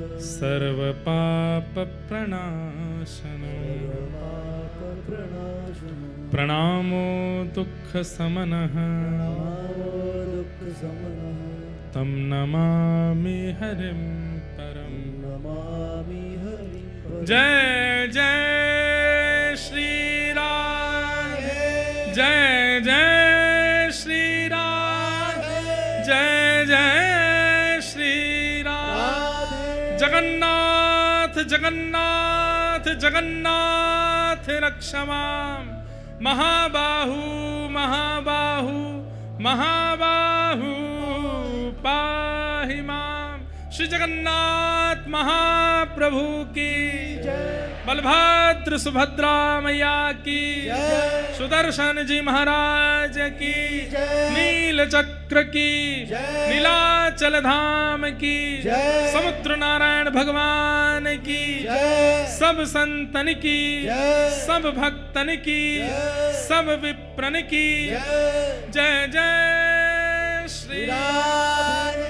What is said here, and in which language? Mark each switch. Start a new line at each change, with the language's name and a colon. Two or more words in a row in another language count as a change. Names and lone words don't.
Sanskrit: सर्वपापप्रणाशनो सर्वपापप्रणाशनो प्रणामो दुःखशमनः नमो दुःखशमनः तं नमामि हरिं परम् नमामि हरिं परम् जय जय श्री राम जय जय श्री राम जय जय श्री राम जगन्नाथ जगन्नाथ जगन्नाथ रक्ष माम् महाबाहु महाबाहु महाबाहु पाहि माम् श्री जगन्नाथ
Hindi: महाप्रभु की बलभद्र सुभद्रा मैया की सुदर्शन जी महाराज की नील चक्र की नीलाचल धाम की समुद्र नारायण भगवान की सब संतन की सब भक्तन की सब विप्रन की जय जय श्री राम